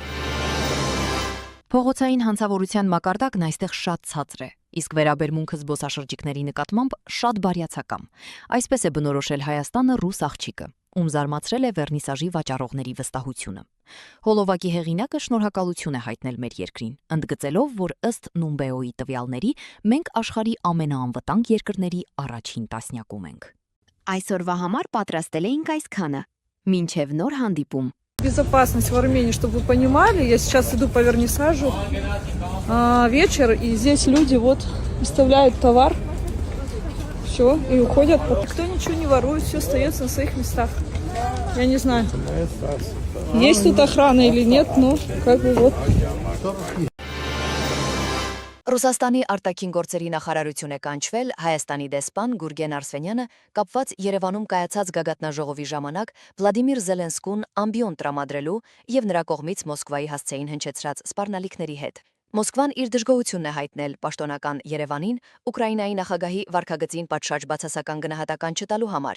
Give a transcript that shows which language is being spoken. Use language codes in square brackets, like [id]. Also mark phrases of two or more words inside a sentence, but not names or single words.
[hy] Փողոցային հանցավորության մակարդակն այստեղ շատ ցածր է, իսկ վերաբերմունքը զբոսաշրջիկների նկատմամբ շատ բարյացակամ։ Այսպես է բնորոշել Հայաստանը ռուս աղջիկը, ում զարմացրել է վերնիսաժի վաճառողների վստահությունը։ Հոլովակի հեղինակը շնորհակալություն է հայտնել մեր երկրին, ընդգծելով, որ ըստ Նումբեոյի տվյալների մենք աշխարհի ամենաանվտանգ երկրների առաջին տասնյակում ենք։ Այսօրվա համար պատրաստել էինք այսքանը։ Մինչև նոր հանդիպում։ [ru] Безопасность в Армении, чтобы вы понимали, я сейчас иду по вернисажу, вечер, и здесь люди вот выставляют товар, все, и уходят. Никто ничего не ворует, все остается на своих местах. Я не знаю, есть тут охрана или нет, но как бы вот. [hy] Ռուսաստանի արտաքին գործերի նախարարություն է կանչվել Հայաստանի դեսպան Գուրգեն Արսենյանը կապված Երևանում կայացած գագաթնաժողովի ժամանակ Վլադիմիր Զելենսկուն ամբիոն տրամադրելու եւ նրա կողմից Մոսկվայի հասցեին հնչեցրած սպառնալիքների հետ։ Մոսկվան իր դժգոհությունն է հայտնել պաշտոնական Երևանին Ուկրաինայի նախագահի վարքագծին պատշաճ բացասական գնահատական չտալու համար,